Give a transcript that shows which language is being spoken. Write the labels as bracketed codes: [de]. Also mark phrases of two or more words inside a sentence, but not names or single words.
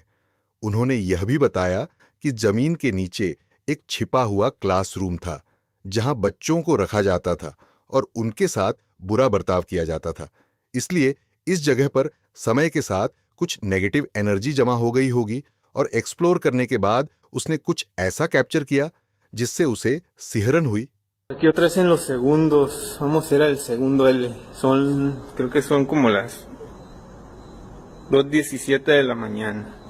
[hi] उन्होंने यह भी बताया कि जमीन के नीचे एक छिपा हुआ क्लासरूम था, जहां बच्चों को रखा जाता था और उनके साथ बुरा बर्ताव किया जाता था। इसलिए इस जगह पर समय के साथ कुछ [en] negative energy [hi] जमा हो गई होगी और एक्सप्लोर करने के बाद उसने कुछ ऐसा कैप्चर किया जिससे उसे सिहरन हुई। [es] Aquí otra vez en los segundos, vamos a ir al segundo L. Creo que son como las 2:17 de la mañana.